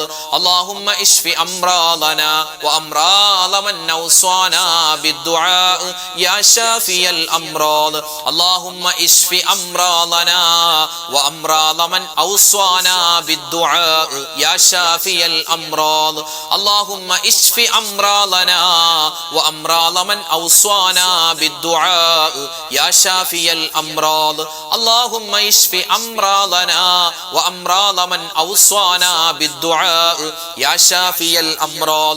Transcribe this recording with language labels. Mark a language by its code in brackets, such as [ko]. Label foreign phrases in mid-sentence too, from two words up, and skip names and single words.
[ar] اللهم اشف أمراضنا وأمراض من أوصانا بالدعاء يا شافي الأمراض. اللهم اشف أمراضنا وأمراض من أوصانا بالدعاء يا شافي الأمراض. اللهم اشف أمراضنا وأمراض من أوصانا بالدعاء يا شافي الأمراض. اللهم اشف أمراضنا وأمراض من أوصانا بالدعاء يا شافي الأمراض.